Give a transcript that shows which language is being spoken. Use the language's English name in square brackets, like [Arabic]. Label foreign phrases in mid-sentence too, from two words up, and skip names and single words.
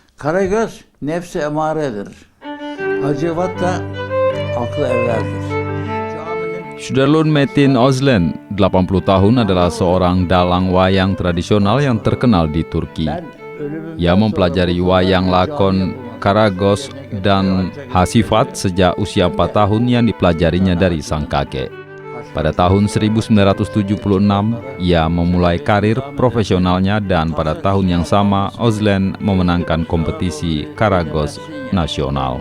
[Turkish] Karagöz nefsi emaredir. Hacivat da aklı evveldir. [Indonesian] Sudarlun Metin Özlen, 80 tahun, adalah seorang dalang wayang tradisional yang terkenal di Turki. Ia mempelajari wayang lakon Karagöz dan Hasifat sejak usia 4 tahun yang dipelajarinya dari sang kakek. Pada tahun 1976, ia memulai karir profesionalnya dan pada tahun yang sama Özlen memenangkan kompetisi Karagöz nasional.